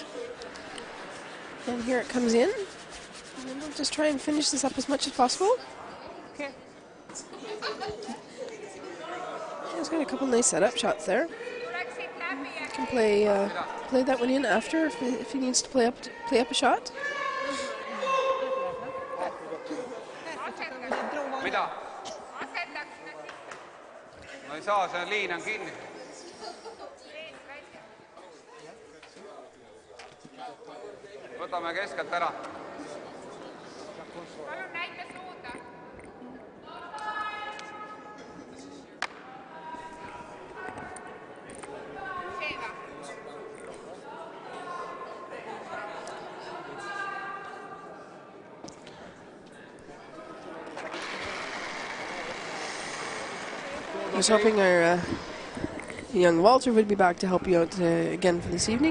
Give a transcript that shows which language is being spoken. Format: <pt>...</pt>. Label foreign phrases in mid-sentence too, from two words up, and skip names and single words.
<en>And here it comes in. And we'll just try and finish this up as much as possible. Okay. He's got a couple nice setup shots there. Can play that one in after if he needs to play up a shot.</en> <et>Mida? No ei saa, see liin on kinni. Võtame keskelt ära. Palun näita suunda. Seega.</et> <en>I was hoping our young Walter would be back to help you out again for this evening.</en>